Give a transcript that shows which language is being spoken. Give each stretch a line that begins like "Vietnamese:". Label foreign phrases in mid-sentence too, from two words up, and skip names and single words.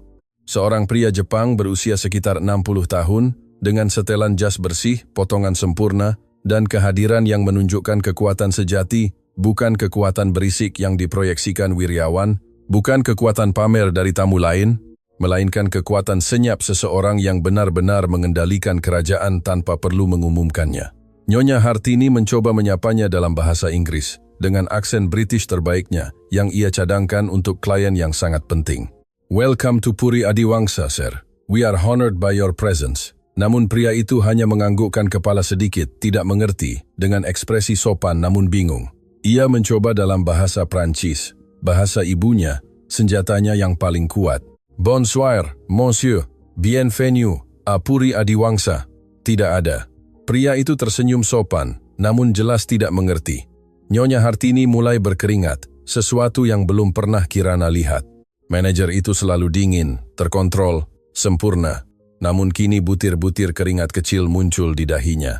Indonesian: Seorang pria Jepang berusia sekitar 60 tahun, dengan setelan jas bersih, potongan sempurna, dan kehadiran yang menunjukkan kekuatan sejati, bukan kekuatan berisik yang diproyeksikan Wiryawan, bukan kekuatan pamer dari tamu lain, melainkan kekuatan senyap seseorang yang benar-benar mengendalikan kerajaan tanpa perlu mengumumkannya. Nyonya Hartini mencoba menyapanya dalam bahasa Inggris, dengan aksen British terbaiknya, yang ia cadangkan untuk klien yang sangat penting.
English: "Welcome to Puri Adiwangsa, sir. We are honored by your presence."
Indonesian: Namun pria itu hanya menganggukkan kepala sedikit, tidak mengerti, dengan ekspresi sopan namun bingung. Ia mencoba dalam bahasa Prancis, bahasa ibunya, senjatanya yang paling kuat.
French: "Bonsoir, monsieur. Bienvenue à Puri Adiwangsa."
Indonesian: Tidak ada. Pria itu tersenyum sopan, namun jelas tidak mengerti. Nyonya Hartini mulai berkeringat, sesuatu yang belum pernah Kirana lihat. Manajer itu selalu dingin, terkontrol, sempurna. Namun kini butir-butir keringat kecil muncul di dahinya.